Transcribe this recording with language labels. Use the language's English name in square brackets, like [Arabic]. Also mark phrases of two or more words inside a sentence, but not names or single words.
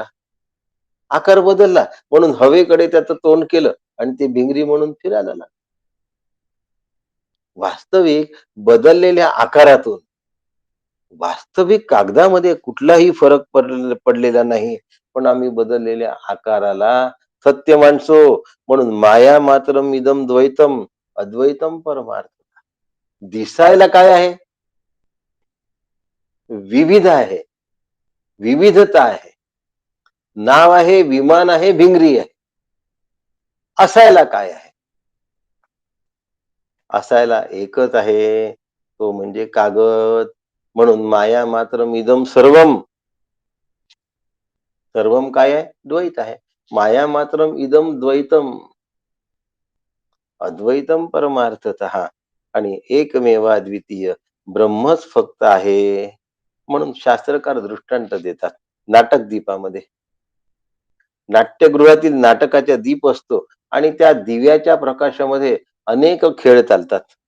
[Marathi] आकार बदलला म्हणून हवेकडे त्याचं तोंड केलं आणि ते भिंगरी म्हणून फिरायला लागलं. वास्तविक बदललेल्या आकारातून वास्तविक कागदामध्ये कुठलाही फरक पडलेला नाही. पण आम्ही बदललेल्या आकाराला सत्य माणसो, म्हणून [Sanskrit] माया मात्रम इदम द्वैतम अद्वैतम परमार्थ. [Marathi] दिसायला काय आहे? विविध आहे, विविधता आहे. नाव आहे, विमान आहे, भिंगरी आहे. असायला काय आहे? असायला एकच आहे, तो म्हणजे कागद. [Sanskrit] म्हणून माया मात्रम इदम सर्वम. [Marathi] सर्वम काय आहे? द्वैत आहे. [Sanskrit] माया मात्रम इदम द्वैतम अद्वैतम परमार्थतः. [Marathi] आणि एकमेव अद्वितीय ब्रह्मच फक्त आहे, म्हणून शास्त्रकार दृष्टांत देतात नाटक दीपामध्ये. नाट्यगृहातील नाटकाचा दीप असतो आणि त्या दिव्याच्या प्रकाशामध्ये अनेक खेळ चालतात.